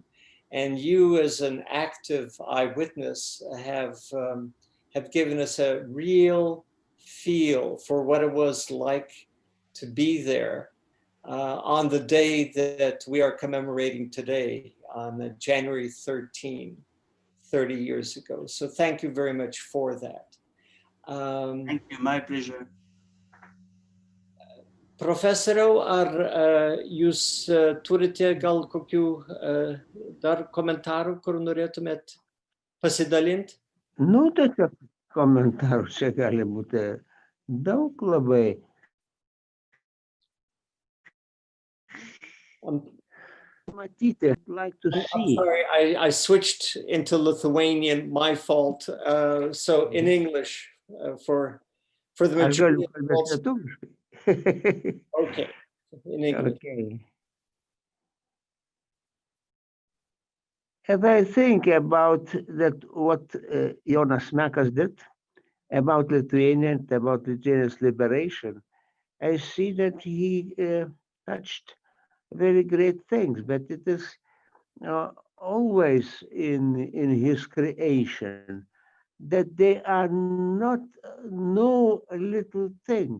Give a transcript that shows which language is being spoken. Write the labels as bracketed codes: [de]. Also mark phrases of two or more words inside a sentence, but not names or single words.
[en] And you, as an active eyewitness, have given us a real feel for what it was like to be there on the day that we are commemorating today, on January 13, 30 years ago. So thank you very much for that. Thank you, my pleasure. [lt] Profesoriau, ar jūs turite gal kokių dar komentarų, kur norėtumėt pasidalinti? Nu, tiesiog komentarų čia gali būti daug labai. Matyti, [en] I'd like to see. Sorry, I switched into Lithuanian, my fault. So in English, for the majority of the okay, in English. Okay. As I think about that, what Jonas Mekas did about Lithuania, about Lithuania's liberation, I see that he touched very great things, but it is always in his creation that they are not no little things.